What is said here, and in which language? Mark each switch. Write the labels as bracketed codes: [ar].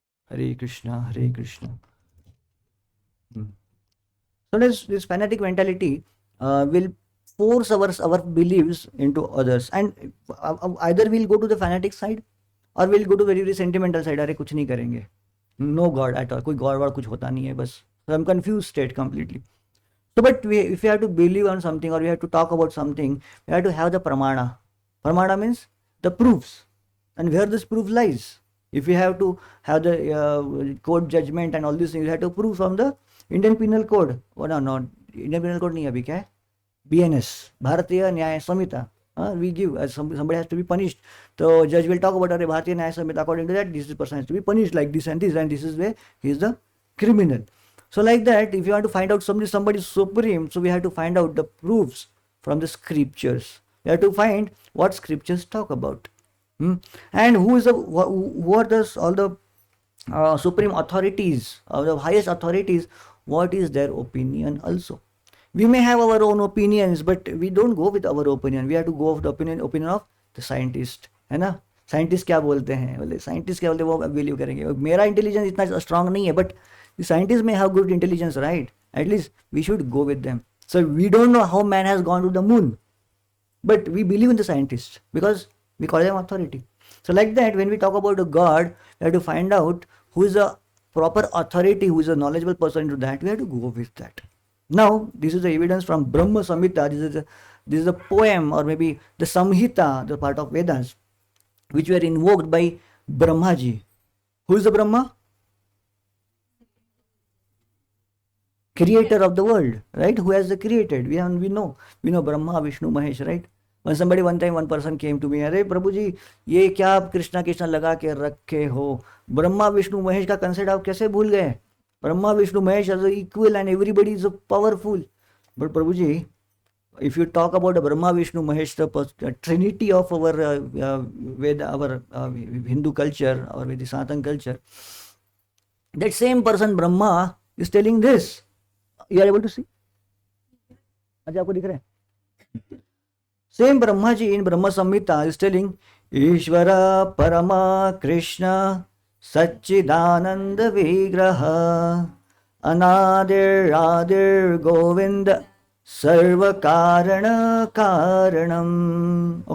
[en] Hare Krishna, Hare Krishna. Hmm. So this fanatic mentality will force our beliefs into others, and either we'll go to the fanatic side or we'll go to very very sentimental side. [hi] अरे कुछ नहीं करेंगे, [en] no God at all, [hi] कोई God वार कुछ होता नहीं है बस. [en] So I'm confused state completely. So, but if we have to believe on something or we have to talk about something, we have to have the pramana. Pramana means the proofs, and where this proof lies. If we have to have the court judgment and all these things, we have to prove from the Indian Penal Code. Oh no, no, Indian Penal Code [hi] नहीं अभी क्या है? BNS, भारतीय न्याय संहिता. [en] We give somebody has to be punished. So judge will talk about अरे Bharatiya Nyaya Sanhita. According to that, this person has to be punished like this, and this is where he is the criminal. So like that, if you want to find out somebody is supreme, so we have to find out the proofs from the scriptures. We have to find what scriptures talk about. And who is what is all the supreme authorities or the highest authorities, what is their opinion also. We may have our own opinions, but we don't go with our opinion. We have to go with the opinion of the scientist, है ना. [hi] Scientist क्या बोलते हैं, बोले scientist क्या बोलते हैं वो बिलीव करेंगे. मेरा इंटेलिजेंस इतना स्ट्रांग नहीं है, but [en] the scientists may have good intelligence, right? At least we should go with them. So we don't know how man has gone to the moon, but we believe in the scientists because we call them authority. So like that, when we talk about a God, we have to find out who is a proper authority, who is a knowledgeable person into that. We have to go with that. Now, this is the evidence from Brahma Samhita. This is a poem, or maybe the Samhita, the part of Vedas, which were invoked by Brahmaji. Who is the Brahma? Creator of the world, right? Who has created? We know Brahma, Vishnu, Mahesh, right? [hi] When one person came to me, अरे प्रभु जी ये क्या आप कृष्णा कृष्णा लगा के रखे हो, ब्रह्मा विष्णु महेश का concept आप कैसे भूल गए? [en] Brahma Vishnu Mahesh are equal and everybody is powerful. But प्रभु जी, if you talk about Brahma Vishnu Mahesh, the trinity of our Veda, our Hindu culture, our Vedic Sanatan culture, that same person Brahma is telling this. You are able to see? [hi] अच्छा आपको दिख रहा है? [en] Same Brahma ji in Brahma Samhita is telling Ishvara Parama Krishna Satchidananda Vigraha Anadir Adir Govinda Sarva Karana Karanam.